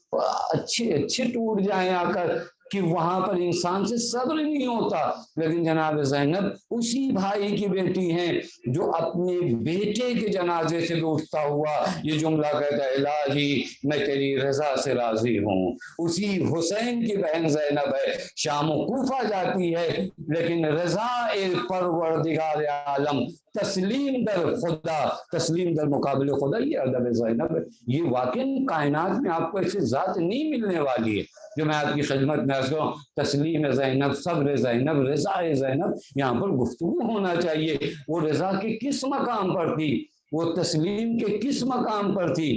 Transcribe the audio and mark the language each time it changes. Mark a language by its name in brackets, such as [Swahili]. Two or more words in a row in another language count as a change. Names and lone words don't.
[Urdu] اچھے ٹوٹ جائیں آ کر کہ وہاں پر انسان سے صبر نہیں ہوتا، لیکن جناب زینب اسی بھائی کی بیٹی ہیں جو اپنے بیٹے کے جنازے سے اٹھتا ہوا یہ جملہ کہتا ہے الہی میں تیری رضا سے راضی ہوں۔ اسی حسین کی بہن زینب ہے، شام و کوفہ جاتی ہے لیکن رضا پروردگار عالم، [Persian] تسلیم در خدا، تسلیم در مقابل خدا، [Urdu] یہ ادب زینب ہے۔ یہ واقعی کائنات میں آپ کو ایسی ذات نہیں ملنے والی ہے جو میں آپ کی خدمت میں عرض کروں۔ تسلیم زینب، صبر زینب، رضا زینب، یہاں پر گفتگو ہونا چاہیے۔ وہ رضا کے کس مقام پر تھی، وہ تسلیم کے کس مقام پر تھی؟